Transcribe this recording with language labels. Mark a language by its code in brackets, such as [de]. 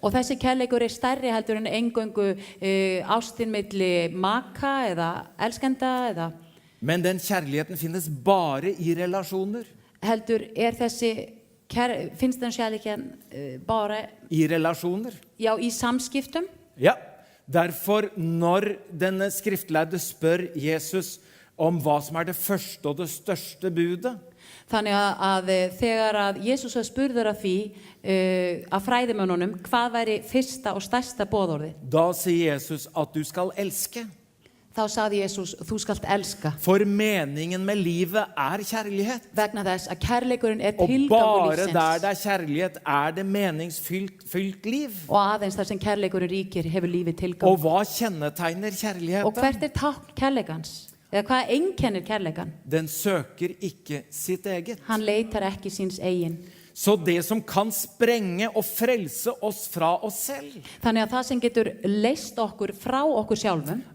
[is] Og þessi kærleikur er stærri heldur en eingöngu ástin milli maka eða elskenda eða [no] Men den kjærligheten finnes bare i relasjoner. [is] heldur er þessi finnst den kærleiken bara [no] I relasjoner. [is] já, í samskiptum. [no] Ja, derfor når denne skriftlærde spør Jesus om hva som er det første og det største budet, [is] Þannig að þegar að Jesús spurður að því að fræðimönnunum hvað væri fyrsta og stærsta boðorðið, [no] da sier Jesus at du skal elske. [is] þá sagði Jesús, þú skalt elska. [no] For meningen med livet er kjærlighet. [is] Vegna þess að kærleikurinn er [no] Og [is] tilgangur [no] bare der [is] lífsins. [no] det er kjærlighet, er det meningsfylt liv. [is] Og aðeins þar sem kærleikurinn ríkir hefur lífið tilgang. [no] Og hva kjennetegner [is] Og [no] kjærligheten? [is] hvert er tákn kærleikans? Eða hvað einkennir kærleikan? [no] Den søker ikke sitt eget. [is] Hann leitar ekki síns eigin. [no] Så det som kan sprenge og frelse oss fra oss selv, [is] Þannig að það sem getur leist okkur frá okkur sjálfum